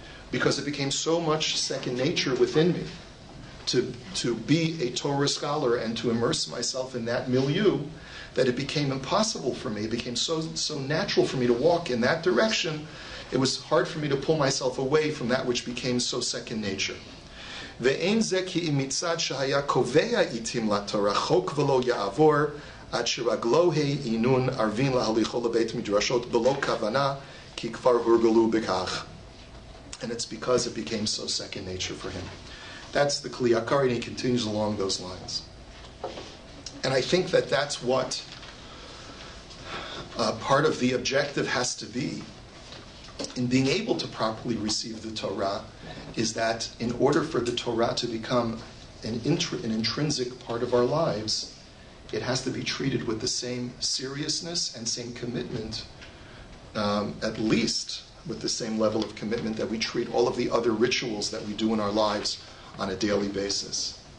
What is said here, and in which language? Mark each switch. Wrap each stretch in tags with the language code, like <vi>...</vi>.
<en>Because it became so much second nature within me to be a Torah scholar and to immerse myself in that milieu, that it became impossible for me. It became so natural for me to walk in that direction. It was hard for me to pull myself away from that which became so second nature.</en> <he>ואין זה כי אם מצד שהיה קובע עתים לתורה חוק ולא יעבור עד שרגלו העינון ערבין להליכו לבית מדרשות בלא כוונה כי כבר הורגלו בכך.</he> <en>And it's because it became so second nature for him. That's the Kli Yakar, and he continues along those lines. And I think that that's what part of the objective has to be in being able to properly receive the Torah, is that in order for the Torah to become an intrinsic part of our lives, it has to be treated with the same seriousness and same commitment, at least with the same level of commitment that we treat all of the other rituals that we do in our lives on a daily basis.</en>